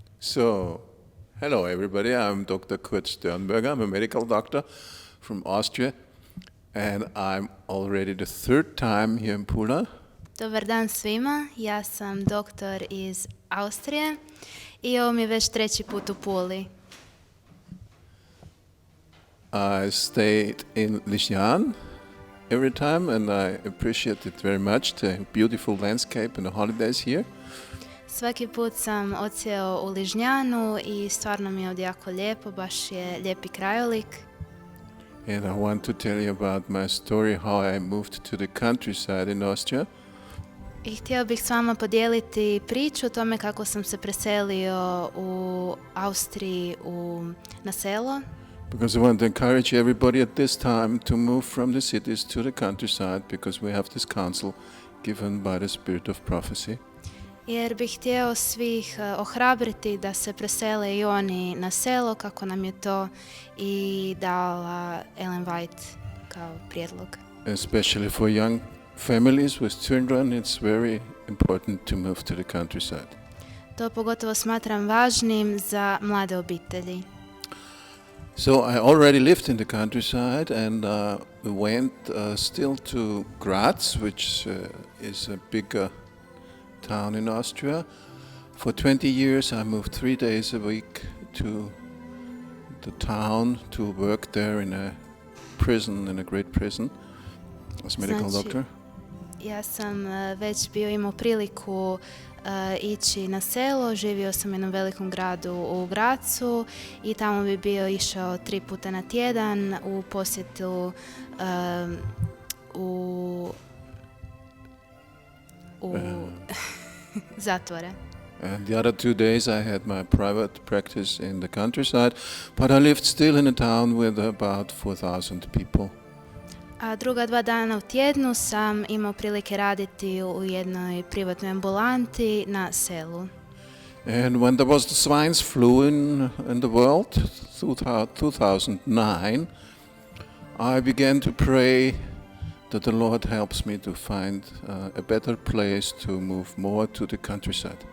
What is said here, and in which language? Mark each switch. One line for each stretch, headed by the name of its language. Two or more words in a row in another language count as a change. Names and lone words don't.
English: So, hello everybody, I'm Dr. Kurt Sternberger. I'm a medical doctor from Austria and I'm already the third time here in Pula.
Croatian: Dobar dan svima, ja sam doktor iz Austrije i ovo mi je već treći put u Puli.
English: I stayed in Lijan every time and I appreciate it very much, the beautiful landscape and the holidays here.
Croatian: Svaki put sam odsjeo u Ližnjanu i stvarno mi je ovdje jako lijepo, baš je lijepi krajolik.
English: And I want to tell you about my story, how I moved to the countryside in Austria.
Croatian: I htio bih s vama podijeliti priču o tome kako sam se preselio u Austriji na selo.
English: Because I want to encourage everybody at this time to move from the cities to the countryside because we have this counsel given by the spirit of prophecy.
Croatian: Jer bih htio svih ohrabriti da se presele i oni na selo kako nam je to i dala Ellen White kao prijedlog.
English: Especially for young families with children, it's very important to move to the countryside.
Croatian: To pogotovo smatram važnim za mlade obitelji.
English: So I already lived in the countryside and went still to Graz, which is a bigger town in Austria. For 20 years I moved 3 days a week to the town to work there in a prison, in a great prison, as medical doctor.
Croatian: Ja sam već imao priliku ići na selo, živio sam u jednom velikom gradu u Grazu i tamo bi išao 3 puta na tjedan u posjetu u zatvore.
English: And the other 2 days I had my private practice in the countryside, but I lived still in a town with about 4,000 people.
Croatian: A druga 2 dana u tjednu sam imao prilike raditi u jednoj privatnoj ambulanti na selu.
English: And when there was the swine flu in the world, 2009, I began to pray that the Lord helps me to find a better place to move more to the countryside.